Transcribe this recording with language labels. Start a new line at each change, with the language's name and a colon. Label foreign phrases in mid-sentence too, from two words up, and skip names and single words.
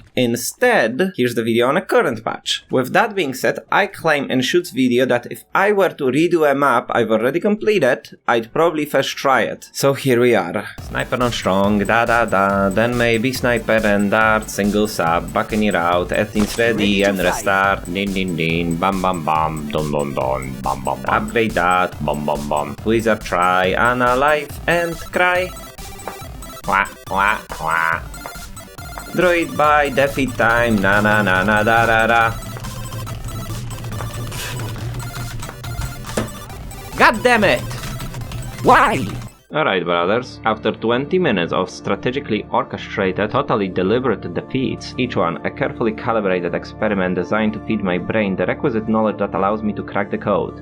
English: Instead, here's the video on a current patch. With that being said, I claim in Shoots video that if I were to redo a map I've already completed, I'd probably first try it. So here we are. Sniper on strong, then maybe sniper and dart, single sub, buccaneer out, Etienne's ready and restart, din, bam bam bam, don, bam bam bam. Upgrade that, bam bam bam. Wizard try, Anna life and cry. Wah, wah, wah. Druid by defeat time, na da da. God damn it! Why? Alright brothers, after 20 minutes of strategically orchestrated, totally deliberate defeats, each one a carefully calibrated experiment designed to feed my brain the requisite knowledge that allows me to crack the code.